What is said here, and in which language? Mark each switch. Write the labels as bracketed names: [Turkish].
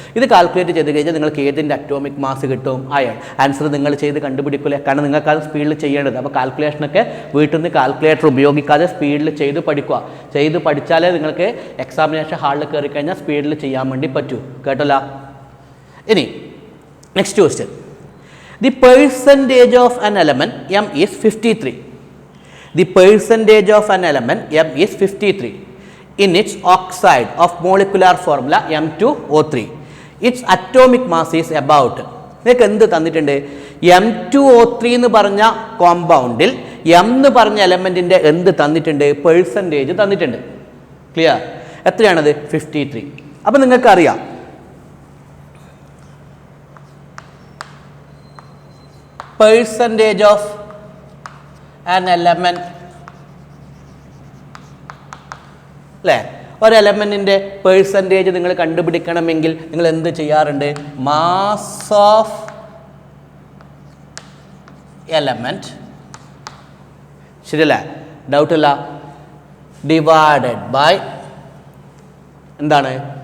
[Malayalam] ഇത് കാൽക്കുലേറ്റ് ചെയ്ത് കഴിഞ്ഞാൽ നിങ്ങൾക്ക് ഏതിൻ്റെ അറ്റോമിക് മാസ് കിട്ടും? അയൺ. ആൻസർ നിങ്ങൾ ചെയ്ത് കണ്ടുപിടിക്കില്ലേ? കാരണം നിങ്ങൾക്കത് സ്പീഡിൽ ചെയ്യേണ്ടത്. അപ്പോൾ കാൽക്കുലേഷനൊക്കെ വീട്ടിൽ നിന്ന് കാൽക്കുലേറ്റർ ഉപയോഗിക്കാതെ സ്പീഡിൽ ചെയ്ത് പഠിക്കുക. ചെയ്ത് പഠിച്ചാലേ നിങ്ങൾക്ക് എക്സാമിനേഷൻ ഹാളിൽ കയറി കഴിഞ്ഞാൽ സ്പീഡിൽ ചെയ്യാൻ വേണ്ടി പറ്റൂ. കേട്ടല്ലോ? ഇനി next question. [English] The percentage of an element M is 53. The percentage of an element M is 53 in its oxide of molecular formula M2O3. Its atomic mass is about. [Malayalam] നിങ്ങൾക്ക് എന്ത് തന്നിട്ടുണ്ട്? M2O3 എന്ന് പറഞ്ഞ കോമ്പൗണ്ടിൽ M എന്ന് പറഞ്ഞ എലമെൻറ്റിൻ്റെ എന്ത് തന്നിട്ടുണ്ട്? പെർസെൻറ്റേജ് തന്നിട്ടുണ്ട്. ക്ലിയർ? എത്രയാണത്? 53. അപ്പോൾ നിങ്ങൾക്കറിയാം [English] percentage of an element [Malayalam] അല്ലേ? ഒരു എലമെൻറ്റിൻ്റെ പെർസെൻറ്റേജ് നിങ്ങൾ കണ്ടുപിടിക്കണമെങ്കിൽ നിങ്ങൾ എന്ത് ചെയ്യാറുണ്ട്? [English] Mass of element, ശരിയല്ലേ? [Malayalam] ഡൗട്ടില്ല, ഡിവൈഡഡ് ബൈ എന്താണ്?